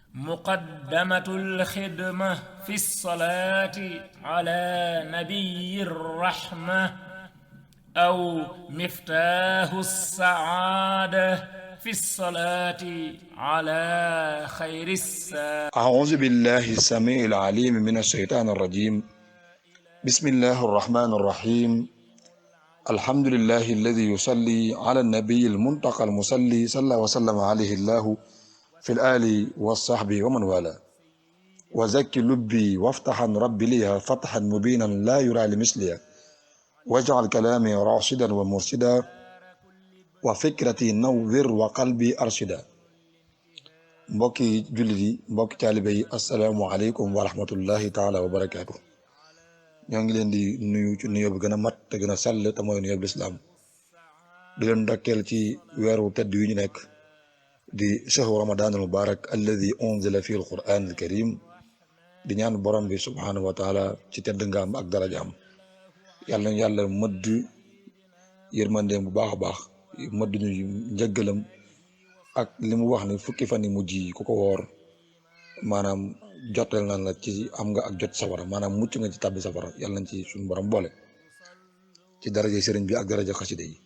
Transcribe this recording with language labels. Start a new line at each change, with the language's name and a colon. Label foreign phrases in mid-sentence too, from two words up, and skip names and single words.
Arabic: مقدمة الخدمة في الصلاة على النبي الرحمة أو مفتاح السعادة في الصلاة على خير الساعة. أعوذ بالله السميع العليم من الشيطان الرجيم. بسم الله الرحمن الرحيم. الحمد لله الذي يصلي على النبي المنتقى المصلي صلى وسلم عليه الله في الآل والصحب ومن والاه. وزكي لبي وافتحا ربي ليها فتحا مبينا لا يرى لمثلها واجعل كلامي راشدا ومرشدا وفكرتي نور وقلبي أرشدا.
Wolof: mbokki jullit yi mbokki taalibe yi
Arabic: السلام عليكم ورحمة الله تعالى وبركاته.
Wolof: ñoo ngi leen di nuyu ci nuyoo bi gën a mat te gën a sell te mooy nuyoo bi lislaam di leen ndokkeel ci weeru tedd yu ñu nekk di
Arabic: شهر رمضان المبارك الذي أنزل في القرآن الكريم
Wolof: di ñaan borom bi
Arabic: سبحانه وتعالى
Wolof: ci tedd ngaam ak darajaam yàlla nañu yàlla mëdd yërmandeem bu baax a baax mëdd ñu njëggalam ak li mu wax ni fukki fan yi mujj yi ku ko woor maanaam jotal na la ci am nga ak jot safara maanaam mucc nga ci tàbbi safara yàlla nañ ci suñu borom boole ci daraja sëriñ bi ak daraja xasida yi.